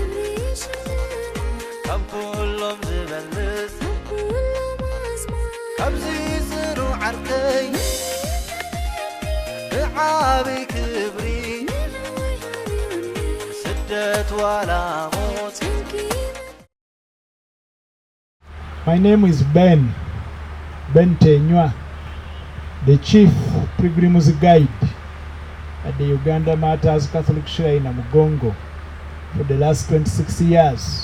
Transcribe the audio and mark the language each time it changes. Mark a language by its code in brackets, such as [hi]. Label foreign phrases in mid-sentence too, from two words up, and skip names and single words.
[ti] ካብ ኩሎም ዝበልፅ ካብዚ ጽኑዕ ዓርከይ ብዓብይ ክብሪ ስደት ዋላ ሞት [en] My name is Ben Tenywa, the Chief Pilgrim's Guide at the Uganda Martyrs Catholic Shrine in Mugongo for the last 26 years.